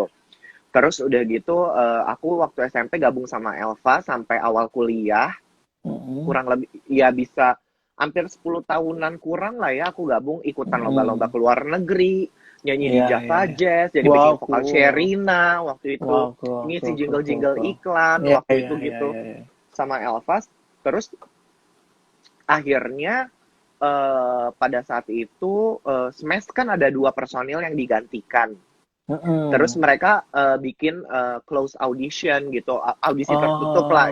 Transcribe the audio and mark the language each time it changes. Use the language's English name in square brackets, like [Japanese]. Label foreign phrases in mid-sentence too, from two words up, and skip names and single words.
[Indonesian] Terus udah gitu aku waktu SMP gabung sama Elva sampai awal kuliah, Hmm. kurang lebih ya bisa hampir 10 tahunan kurang lah ya aku gabung ikutan lomba-lomba Hmm. ke luar negeri, nyanyi di Iya, iya, Java iya. Jazz, jadi Wow, backing vokal cool. Sherina waktu itu, [English] Wow, cool, [Indonesian] ngisi [English] cool, cool, cool, [Indonesian] jingle-jingle cool. iklan Iya, waktu iya, itu iya, gitu iya, iya. sama Elva. Terus akhirnya pada saat itu Smash kan ada 2 personil yang digantikan. Terus Mm-mm. mereka bikin [English] close audition [Indonesian] gitu, audisi tertutup lah